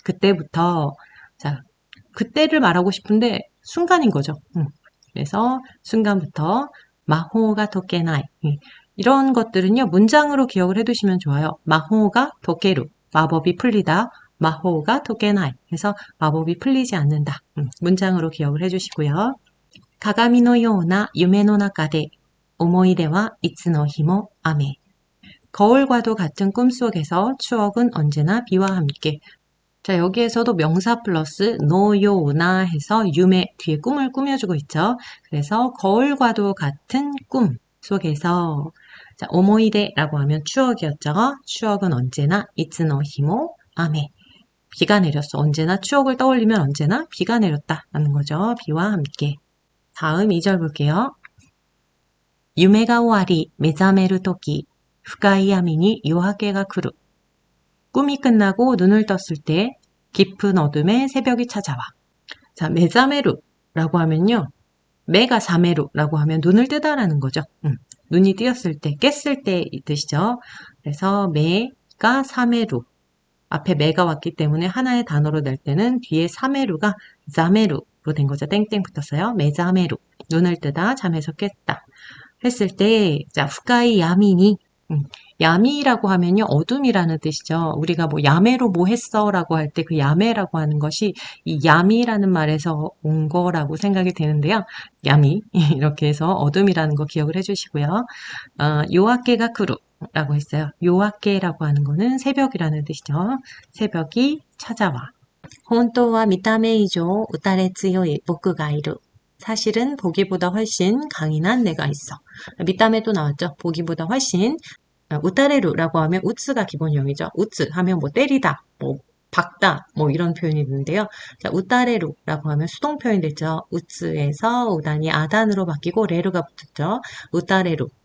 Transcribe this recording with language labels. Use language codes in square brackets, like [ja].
[ko] 그때부터 자, 그때를 말하고 싶은데 순간인 거죠. 그래서 순간부터 [ja] 마호가 토케나이. [ko] 이런 것들은요. 문장으로 기억을 해두시면 좋아요. [ja] 마호가 토케루. [ko] 마법이 풀리다. [ja] 마호가 토케나이. [ko] 그래서 마법이 풀리지 않는다. 문장으로 기억을 해주시고요. [ja] 鏡のような夢の中で思い出はいつの日も雨. [ko] 거울과도 같은 꿈속에서 추억은 언제나 비와 함께. 자, 여기에서도 명사 플러스 노요나 해서 유메 뒤에 꿈을 꾸며주고 있죠. 그래서 거울과도 같은 꿈 속에서 자, 오모이데라고 하면 추억이었죠. 추억은 언제나 [ja] 이츠노 히모 아메. [ko] 비가 내렸어. 언제나 추억을 떠올리면 언제나 비가 내렸다라는 거죠. 비와 함께. 다음 2절 볼게요. [ja] 夢が終わり目覚めるとき深い闇に夜明けが来る. [ko] 꿈이 끝나고 눈을 떴을 때 깊은 어둠에 새벽이 찾아와. 자, 메자메루라고 하면요. 메가 사메루라고 하면 눈을 뜨다라는 거죠. 눈이 띄었을 때, 깼을 때 이 뜻이죠. 그래서 메가 사메루. 앞에 메가 왔기 때문에 하나의 단어로 낼 때는 뒤에 사메루가 자메루로 된 거죠. 땡땡 붙었어요. 메자메루. 눈을 뜨다, 잠에서 깼다. 했을 때, 자, [ja] 후카이 야미니. [ko] 야미라고 하면요, 어둠이라는 뜻이죠. 우리가 뭐, 야매로 뭐 했어? 라고 할 때 그 야매라고 하는 것이 이 야미라는 말에서 온 거라고 생각이 되는데요. 야미. 이렇게 해서 어둠이라는 거 기억을 해주시고요. [ja] 요아케가 크루. [ko] 라고 했어요. 요아케라고 하는 거는 새벽이라는 뜻이죠. 새벽이 찾아와. [ja] 本当は見た目以上打たれ強い僕がいる. [ko] 사실은 보기보다 훨씬 강인한 내가 있어. 밑담에도 나왔죠. 보기보다 훨씬. 우타레루라고 하면 우츠가 기본형이죠. 우츠 하면 뭐 때리다, 뭐 박다, 뭐 이런 표현이 있는데요. 자, 우타레루라고 하면 수동 표현이 됐죠. 우츠에서 우단이 아단으로 바뀌고 레루가 붙었죠. 우타레루.